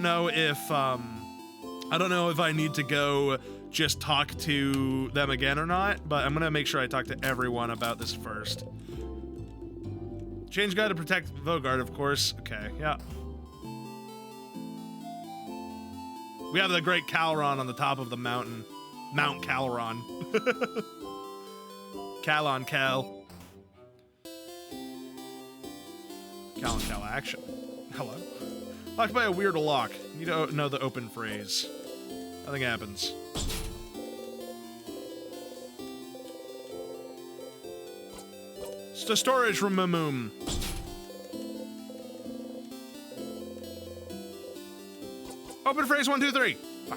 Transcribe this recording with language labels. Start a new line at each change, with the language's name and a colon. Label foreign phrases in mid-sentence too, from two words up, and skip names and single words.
English: So I don't know if I don't know if I need to go just talk to them again or not, but I'm gonna make sure I talk to everyone about this first. Change guy to protect Vogard, of course. Okay, yeah. We have the great Calron on the top of the mountain. Mount Calron. Cal on Cal. Cal on Cal action. Hello. Locked by a weird lock. You don't know the open phrase. Nothing happens. It's the storage room, Mamoom. Open phrase 1, 2, 3. Fuck.